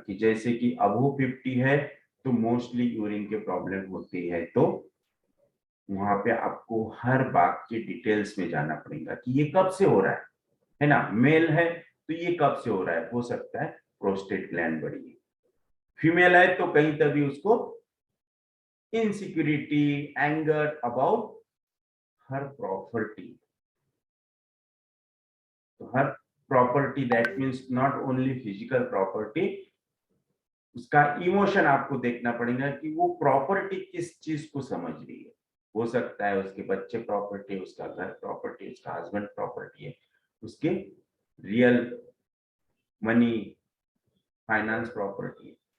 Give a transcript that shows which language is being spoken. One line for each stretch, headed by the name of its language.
Hindi: कि जैसे कि अबव 50 है तो मोस्टली यूरिन के प्रॉब्लम होती है, तो वहां पे आपको हर बात के डिटेल्स में जाना पड़ेगा कि ये कब से हो रहा है ना. मेल है तो ये कब से हो रहा है, हो सकता है प्रोस्टेट ग्लैंड बड़ी है. फीमेल है तो कहीं तभी उसको
English: insecurity, anger about her property. So her property, that means not only physical property,
Hindi: उसका इमोशन आपको देखना पड़ेगा कि वो प्रॉपर्टी किस चीज को समझ रही है। हो सकता है उसके बच्चे प्रॉपर्टी, उसका घर प्रॉपर्टी, उसका हस्बैंड प्रॉपर्टी है, उसके रियल मनी फाइनेंस प्रॉपर्टी है।